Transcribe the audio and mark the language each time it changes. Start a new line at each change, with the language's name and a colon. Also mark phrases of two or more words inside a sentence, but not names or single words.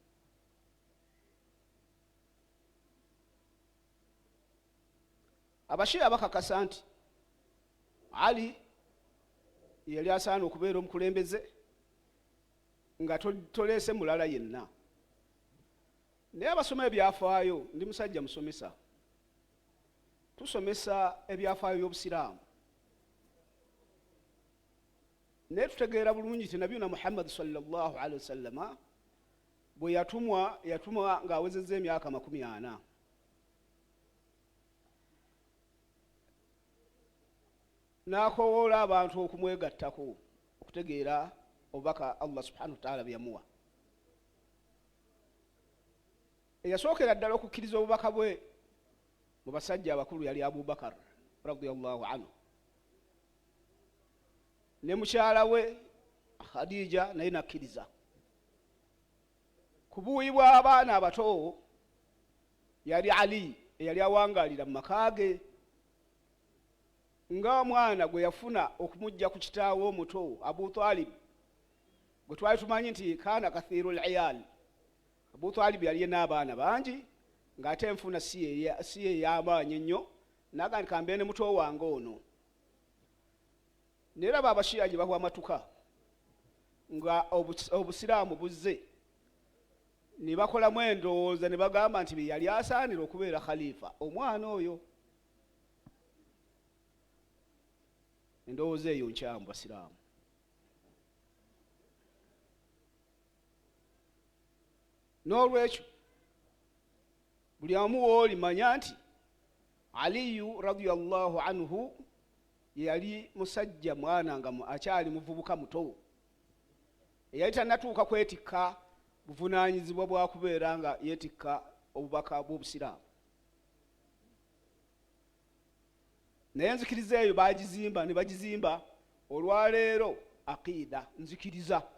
Ganda: Abashiya bakakasa nti Ali yali asaana okubeera omukulembeze nga toleese mulala yenna. Naye abasoma ebyafaayo, ndi musajja musomesa, tusomesa ebyafaayo by'obusiraamu naye tutegeera bulungi ti nabiyuna Muhammad
Arabic: صلى الله عليه وسلم
Ganda: bwe yatumwa ng'awezezza emyaka 40. N'akowoola abantu okumwegattako okutegeera obubaka Allah
Arabic: سبحانه وتعالى
Ganda: byamuwa. Eyasookera ddala okukkiriza obubaka bwe mu basajja abakulu yali Abubakar
Arabic: رضي الله عنه,
Ganda: ne mukyala we Khadija naye nakkiriza. Ku buuyi bw'abaana abato yali Ali eyali awangaalira mu maka ge, nga omwana gwe yafuna okumujja ku kitaawe omuto Abu Talib, gwe twali tumanyi nti
Arabic: كان كثير العيال.
Ganda: Abu Talib yali n'abaana bangi ng'ate enfuna si ey'amaanyi ennyo, naga nti kambe ne muto wange ono. Naye raba Abashiya gye bawa amatuka nga obusiraamu buzze, ne bakolamu endowooza ne bagamba nti be yali asaanira okubeera khalifa omwana oyo. Endowooza eyo nkyamu basiraamu. N'olwekyo buli omu wooli manya nti Aliyu
Arabic: رضي الله عنه
Ganda: yali musajja mwana nga akyali muvubuka muto, eyali tannatuuka kwetikka buvunaanyizibwa bwa kubeera nga yeetikka obubaka bw'obusiraamu. Naye nzikiriza eyo bagizimba ne bagizimba olwaleero aqiida, nzikiriza.